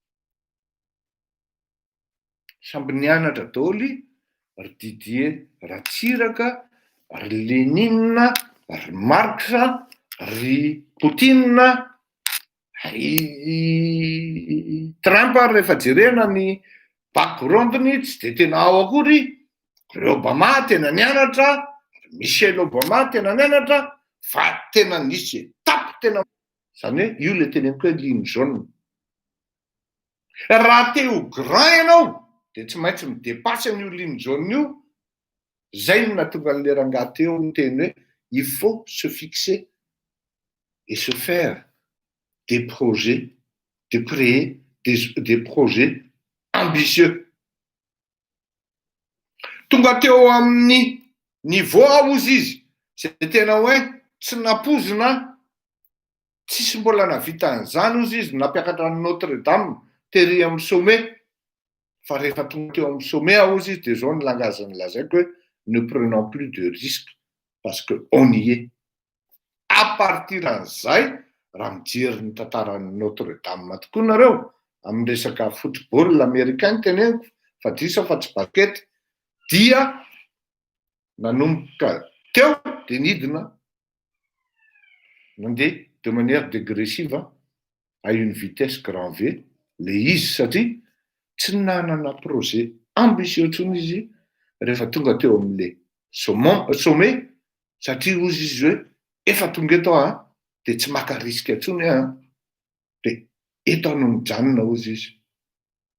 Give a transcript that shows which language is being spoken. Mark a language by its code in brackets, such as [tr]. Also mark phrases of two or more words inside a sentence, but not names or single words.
[mg] samby nianatra daholy ry Didier Ratsiraka ry Lénine ry Marx ry Poutine ry Trump rehefa jerena ny background-ny tsy de tena ao akory ry Obama tena nianatra Michelle Obama tena nianatra fa tena nisy étape tena zany hoe io le teneniko hoe [fr] ligne jaune [mg] raha te ho grand ianao de tsy maintsy midepasy an'io [fr] ligne jaune [mg] io zay no natonga an'le rangahy teo ny teny hoe [fr] il faut se fixer et se faire des projets de créer des projets ambitieux [mg] tonga teo amin'ny niveau ozy izy zay tena hoe tsy napozina tsisy mbola navita an'izany ozy izy nampiakatra ny Notre Dame tery amin'ny sommet fa rehefa tonga teo amin'ny sommet ozy izy de zao ny langage nilazaiko hoe [fr] ne prenons plus de risques parce que on y est à partir an'izay [mg] raha mijery ny tantaran'ny Notre Dame tokoa nareo amin'ny resaka [fr] football américain [mg] teneniko fa drisa fa tsy basket dia nanomboka teo de nidina mandeha [fr] de manière dégressive à une vitesse grand V [mg] le izy satria tsy nanana [fr] projet ambitieux [mg] ntsony izy rehefa tonga teo amin'le sommet satria ozy izy hoe efa tonga eto de tsy maka risque ntsony de eto no mijanona ozy izy